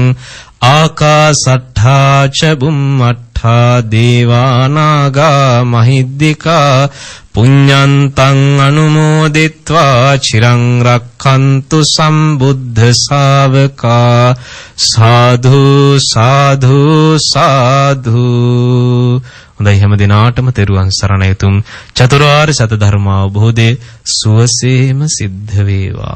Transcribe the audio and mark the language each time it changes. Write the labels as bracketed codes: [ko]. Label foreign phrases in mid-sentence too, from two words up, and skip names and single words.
[pi] ආකාසට්ඨා ච බුම්මට්ඨා දේවා නාග මහිද්దికා පුඤ්ඤන්තං අනුමෝදිත්වා චිරං රක්ඛන්තු සම්බුද්ධ ශාවකා. සාධු සාධු සාධු. [si] හොඳයි, හැම දිනාටම තෙරුවන් සරණයි. උතුම් චතුරාර්ය සත්‍ය ධර්ම අවබෝධය සුවසේම සිද්ධ වේවා.